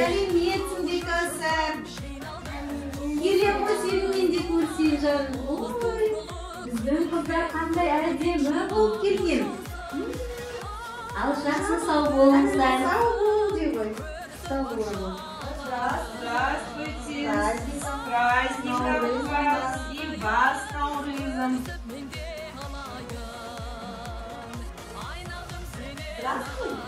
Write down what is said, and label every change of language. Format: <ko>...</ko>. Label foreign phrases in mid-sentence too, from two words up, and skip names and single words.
<kk>Сәлеметсің бе, Кәусар? Келе ғой, сені мен де көрсейін, жаным. Ой, біздің қыздар қандай әдемі болып келген. Ал жақсы сау болыңыздар. Сау бол де ғой. Сау болыңыз.</kk> <ru>Здравствуйте! С праздником вас и вас, Наурызом! Здравствуй.</ru>